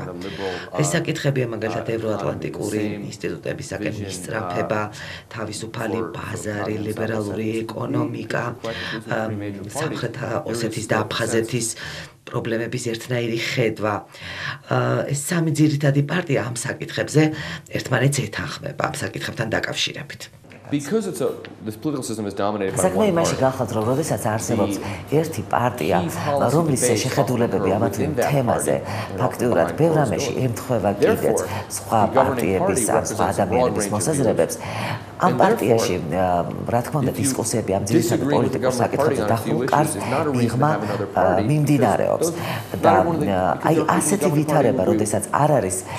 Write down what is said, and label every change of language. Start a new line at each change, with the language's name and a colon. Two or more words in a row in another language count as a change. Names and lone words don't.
Georgian: ეს საკითხებია მაგალითად ევროატლანტიკური ინსტიტუტებისაკენ მისწრაფება, თავისუფალი ბაზარი, ლიბერალური ეკონომიკა, სამხრეთ ოსეთის და აფხაზეთის პრობლემების ერთნაირი ხედვა. ეს სამი ძირითადი პარტია ამ საკითხებზე ერთმანეთს ეთანხმება, ამ საკითხებთან დაკავშირებით.
English: Because this political system is dominated by
Georgian: საქმე იმაში გახლავთ, რომ როდესაც არსებობს ერთი პარტია, რომლის შეხედულებები ამა თუ იმ თემაზე ფაქტურად ბევრ რამეში ემთხვევა კიდეც სხვა პარტიების ან სხვა ადამიანების მოსაზრებებს, ამ პარტიაში რა თქმა უნდა დისკუსიები ამ ძირითად პოლიტიკურ საკითხებზე დახურულ კარგ მიღმა მიმდინარეობს და აი ასეთი ვითარება, როდესაც არ არის